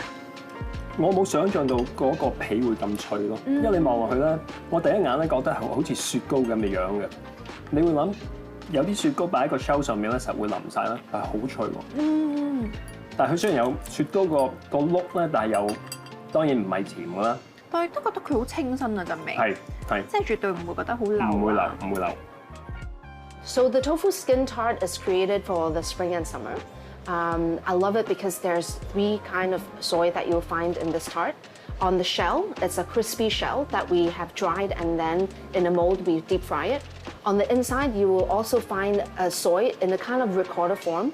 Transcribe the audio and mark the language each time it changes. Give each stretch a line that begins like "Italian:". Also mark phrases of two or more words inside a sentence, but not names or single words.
Cantonese: 我冇想象到嗰個皮會咁脆咯，因為你望落去咧，我第一眼咧覺得係好似雪糕咁嘅樣嘅，你會諗有啲雪糕擺喺個 shelf 上面咧，實會淋晒啦，但係好脆喎。但係佢雖然有雪糕個碌咧，但係又當然唔係甜㗎啦。但係都覺得佢好清新啊陣味，係，即係絕對唔會覺得好流。唔會流。
English: So the tofu skin tart is created for the spring and summer. I love it because there's 3 kind of soy that you'll find in this tart. On the shell, it's a crispy shell that we have dried and then in a mold we deep fry it. On the inside, you will also find a soy in a kind of ricotta form.